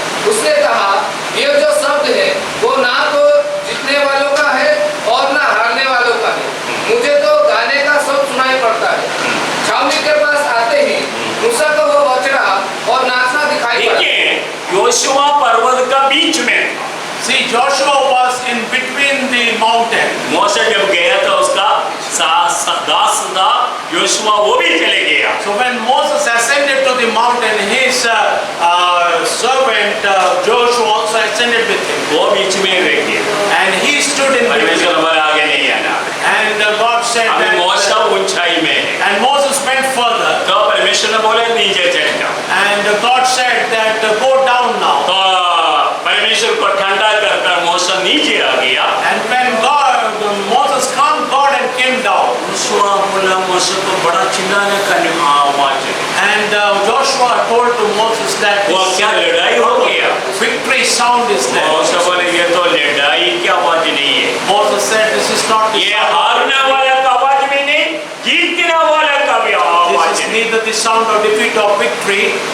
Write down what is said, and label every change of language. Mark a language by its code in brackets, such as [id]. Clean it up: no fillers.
[hi] उसने कहा, ये जो शब्द है वो ना तो जीतने वालों का है और ना हारने वालों का है, मुझे तो गाने का शब्द सुनाई पड़ता है। छावनी के पास आते ही मूसा को वो बछड़ा और नाचना दिखाई पड़ा। योशुआ पर्वत का बीच में, [en] See, Joshua was in between the mountain. [hi] मोशे जब गया था उसका दास था योशुआ, वो भी चले गया। [en] So when Moses ascended to the mountain, his servant Joshua also ascended with him, [hi] वो बीच में रह गया। [en] and he stood in [hi] परमेश्वर [en] between. [hi] हमारे आगे नहीं आना। [en] And God said [hi] अभी [en] that, [hi] मोशा ऊंचाई में है, [en] and Moses went further, [hi] तो परमेश्वर ने बोले नीचे चढ़ जाओ। [en] and God said that go down now. [hi] तो परमेश्वर को ठंडा कर मोशा नीचे आ गया। [en] And when Moses calmed God and came down, [hi] Yoshua बोला मोशे को बड़ा चिल्लाने का आवाज है। [en] and Joshua told to Moses that [hi] वो क्या लड़ाई हो गया? [en] victory sound is there. [hi] मोशे बोले ये तो लड़ाई की आवाज नहीं है, [en] Moses said this is not the [hi] ये [en] sound. [hi] हारने वाले का आवाज भी नहीं, जीतने वाले का भी आवाज [en] This is [hi] नहीं, [en] neither the sound of defeat or victory.